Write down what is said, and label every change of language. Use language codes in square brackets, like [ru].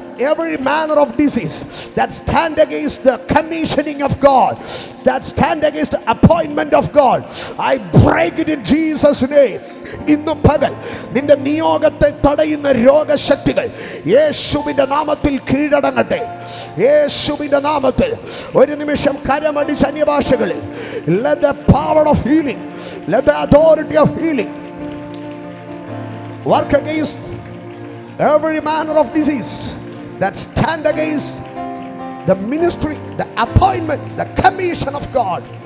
[en] Every manner of disease that stand against the commissioning of God, that stand against the appointment of God, I break it in Jesus' name. [ml] ഇന്ന് പകൽ നിന്റെ നിയോഗത്തെ തടയുന്ന രോഗശക്തികൾ യേശുവിൻ്റെ നാമത്തിൽ കീഴടങ്ങട്ടെ. യേശുവിൻ്റെ നാമത്തിൽ ഒരു നിമിഷം കരമടിച്ച അന്യഭാഷകളിൽ [en] let the power of healing, let the authority of healing work against every manner of disease that stand against the ministry, the appointment, the commission of God.